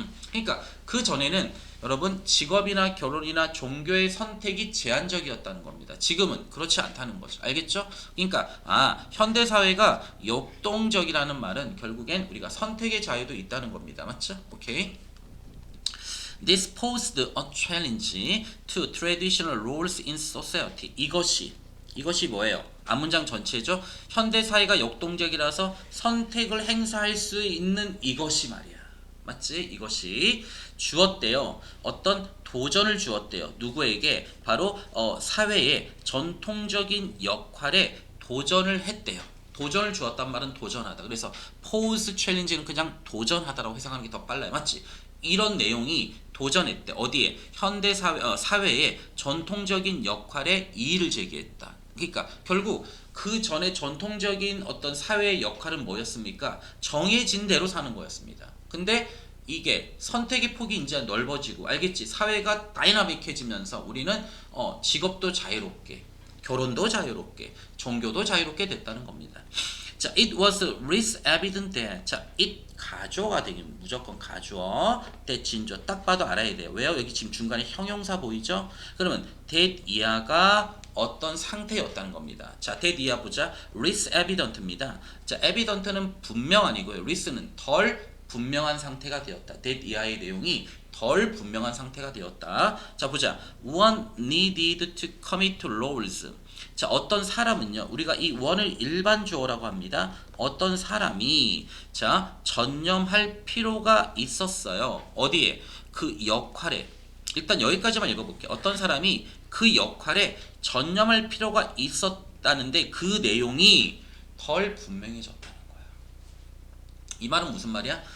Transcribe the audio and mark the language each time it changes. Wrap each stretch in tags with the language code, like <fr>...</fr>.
<ko>그러니까 그 전에는 여러분 직업이나 결혼이나 종교의 선택이 제한적이었다는 겁니다. 지금은 그렇지 않다는 거죠. 알겠죠? 그러니까 현대 사회가 역동적이라는 말은 결국엔 우리가 선택의 자유도 있다는 겁니다. 맞죠? 오케이.</ko> <en>This posed a challenge to traditional roles in society.</en> <ko>이것이 뭐예요? 앞문장 전체죠. 현대 사회가 역동적이라서 선택을 행사할 수 있는 이것이 말이야. 맞지? 이것이 주었대요. 어떤 도전을 주었대요. 누구에게? 바로 사회의 전통적인 역할에 도전을 했대요. 도전을 주었단 말은 도전하다. 그래서 pose challenge는 그냥 도전하다라고 해석하는 게 더 빨라요. 맞지? 이런 내용이 도전했대. 어디에? 현대 사회의 전통적인 역할에 이의를 제기했다. 그러니까 결국 그 전에 전통적인 어떤 사회의 역할은 뭐였습니까? 정해진 대로 사는 거였습니다. 근데 이게 선택의 폭이 이제 넓어지고, 알겠지? 사회가 다이나믹해지면서 우리는 직업도 자유롭게, 결혼도 자유롭게, 종교도 자유롭게 됐다는 겁니다.</ko> <en>자, it was risk evident that.</en> <ko>자, it 가주어가 되긴 무조건 가주어. that 진주어 딱 봐도 알아야 돼요. 왜요? 여기 지금 중간에 형용사 보이죠? 그러면 that 이하가 어떤 상태였다는 겁니다. 자, that 이하 보자.</ko> <en>risk evident입니다.</en> <ko>자, evident는 분명 아니고요. risk는 덜 분명한 상태가 되었다. that 이하의 내용이 덜 분명한 상태가 되었다. 자, 보자.</ko> <en>One needed to commit to roles.</en> <ko>자, 어떤 사람은요, 우리가 이 one을 일반 주어라고 합니다. 어떤 사람이 전념할 필요가 있었어요. 어디에? 그 역할에. 일단 여기까지만 읽어볼게요. 어떤 사람이 그 역할에 전념할 필요가 있었다는데 그 내용이 덜 분명해졌다는 거야. 이 말은 무슨 말이야?</ko>